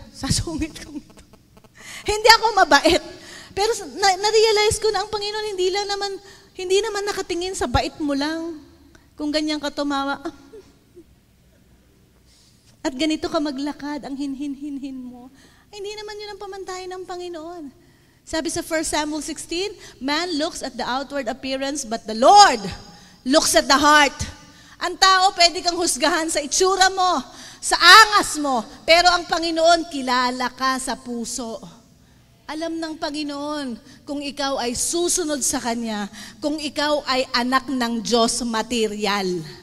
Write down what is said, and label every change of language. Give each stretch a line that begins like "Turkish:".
Filipino: Sasungit ko ito. Hindi ako mabait. Pero na-realize ko na ang Panginoon hindi naman nakatingin sa bait mo lang. Kung ganyan ka tumawa, at ganito ka maglakad, ang hin-hin-hin-hin mo. Ay, hindi naman yun ang pamantayan ng Panginoon.
English: Sabi sa 1 Samuel 16, man looks at the outward appearance, but the Lord looks at the heart.
Filipino: Ang tao, pwede kang husgahan sa itsura mo, sa angas mo, pero ang Panginoon, kilala ka sa puso. Alam ng Panginoon kung ikaw ay susunod sa Kanya, kung ikaw ay anak ng Diyos material.